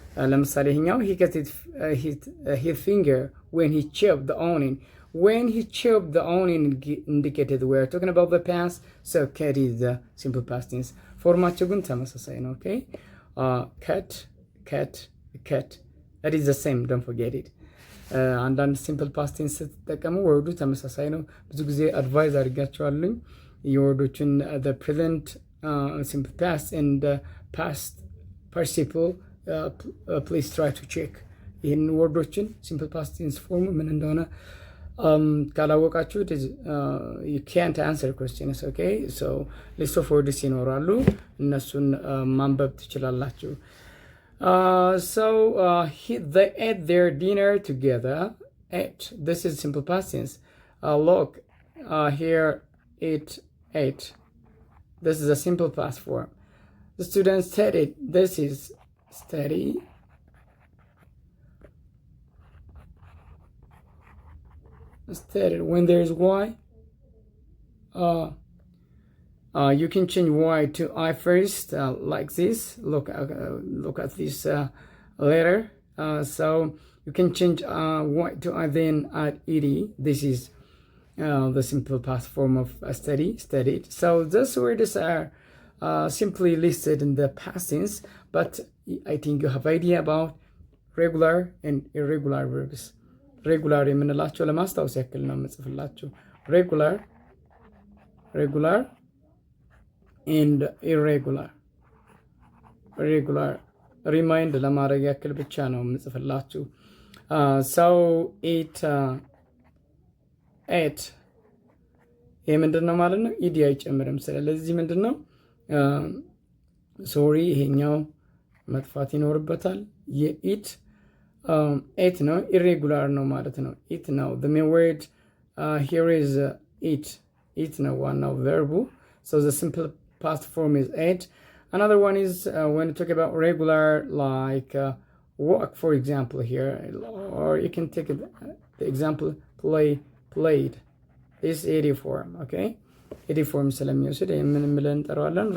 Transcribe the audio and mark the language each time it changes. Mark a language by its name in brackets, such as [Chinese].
[Amharic] ለምሳሌ ይሄኛው [English] he cut his finger when he chopped the onion. when he chopped the onion indicated we are talking about the past, so cut is the simple past tense. [Amharic] ፎርማቸው ግን ተመሳሳይ ነው። [English] ኦኬ cut cut cut that is the same, don't forget it. [Amharic] አንዳንድ ሲምፕል ፓስት ቴንስ ስትጠቀሙ ወርዱ ተመሳሳይ ነው። ብዙ ጊዜ አድቫይዝ አድርጋቸዋለሁ የወርዶችን [English] the present simple past and past participle please try to check [Amharic] ይህን ወርዶችን ሲምፕል ፓስት ቴንስ ፎርሙ ምን እንደሆነ ካላወቃችሁ [English] you can't answer questions. okay, so list of words [Amharic] ይኖራሉ እነሱን ማንበብ ትችላላችሁ። [English] So they ate their dinner together. Ate, this is simple past tense. Look here, ate. This is a simple past form. The students studied. This is study. Studied. When there is y, you can change y to I first, like this. Look at this letter. So you can change y to I, then add ed. This is the simple past form of studied. So those words are simply listed in the past tense, but I think you have idea about regular and irregular verbs. [Amharic] Regular የምንላቸው ለማስታወስ ያክል ነው የምጽፍላችሁ። [English] regular and irregular [Amharic] ሪማይንድ ለማድረግ ያክል ብቻ ነው የምጽፍላችሁ። [English] so ate [Amharic] ይሄ ምንድነው ማለት ነው? ኢዲ አይጨምርም። ስለዚህ ምንድነው ሶሪ ይሄኛው መጥፋት ይኖርበታል። የኢት ኤት ነው፣ ኢሬጉላር ነው ማለት ነው። ኢት ነው [English] the main word here is eat [Amharic] ነው ዋናው verb. [English] So the simple past form is ate. Another one is when you talk about regular, like walk, for example here, or you can take the example played. This ed form, okay? [Amharic] ed form ስለሚወስድ ምን ብለን እንጠራዋለን?